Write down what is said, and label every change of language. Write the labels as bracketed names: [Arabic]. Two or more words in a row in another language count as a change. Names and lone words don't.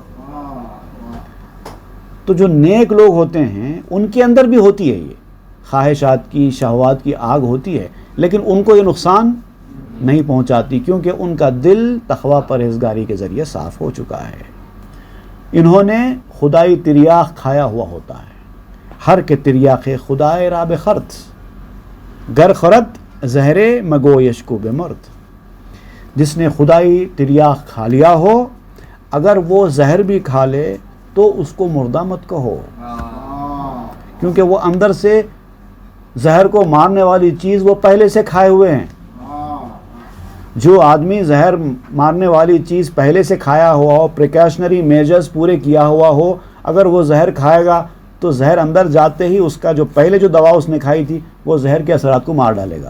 [Urdu] تو جو نیک لوگ ہوتے ہیں ان کے اندر بھی ہوتی ہے یہ خواہشات کی, شہوات کی آگ ہوتی ہے, لیکن ان کو یہ نقصان نہیں پہنچاتی کیونکہ ان کا دل تقویٰ پرہیزگاری کے ذریعے صاف ہو چکا ہے. انہوں نے خدائی تریاق کھایا ہوا ہوتا ہے. [Persian] ہر کے تریاق خدائے راب خرد, گر خرد زہرے مگو یشکو بے مرد. [Urdu] جس نے خدائی تریاق کھا لیا ہو, اگر وہ زہر بھی کھا لے تو اس کو مردہ مت کہو, کیونکہ وہ اندر سے زہر کو مارنے والی چیز وہ پہلے سے کھائے ہوئے ہیں. جو آدمی زہر مارنے والی چیز پہلے سے کھایا ہوا ہو, [English] precautionary measures [Urdu] پورے کیا ہوا ہو, اگر وہ زہر کھائے گا تو زہر اندر جاتے ہی اس کا جو پہلے جو دوا اس نے کھائی تھی وہ زہر کے اثرات کو مار ڈالے گا.